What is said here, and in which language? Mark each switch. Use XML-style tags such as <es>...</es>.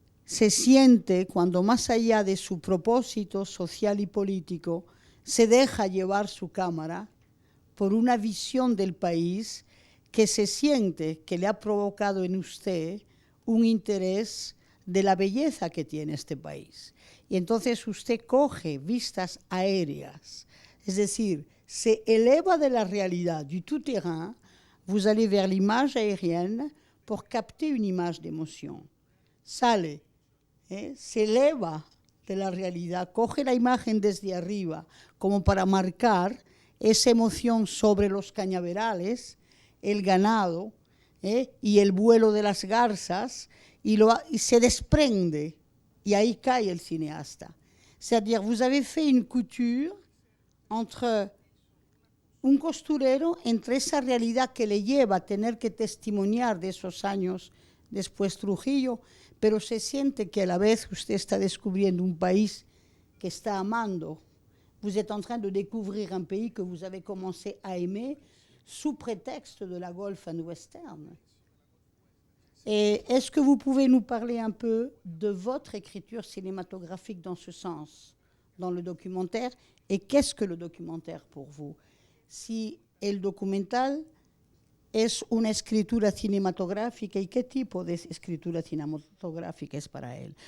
<es>se siente cuando más allá de su propósito social y político se deja llevar su cámara por una visión del país que se siente que le ha provocado en usted un interés de la belleza que tiene este país. Y entonces usted coge vistas aéreas, es decir, se eleva de la realidad,</es> <fr>du tout-terrain, vous allez vers l'image aérienne pour capter une image d'émotion.</fr> <es>Sale, se eleva de la realidad, coge la imagen desde arriba como para marcar esa emoción sobre los cañaverales, el ganado y el vuelo de las garzas, y se desprende, y ahí cae el cinéasta.</es> <fr>C'est-à-dire, vous avez fait une couture entre un</fr> <es>costurero, entre esa realidad que le lleva a tener que testimoniar de esos años después Trujillo, pero se siente que a la vez usted está descubriendo un país que está amando.</es> <fr>Vous êtes en train de découvrir un pays que vous avez commencé à aimer sous prétexte de la Gulf and Western. Et est-ce que vous pouvez nous parler un peu de votre écriture cinématographique dans ce sens, dans le documentaire? Et qu'est-ce que le documentaire pour vous?</fr> <es>Si el documental es una escritura cinematográfica, ¿y qué tipo de escritura cinematográfica es para él?</es>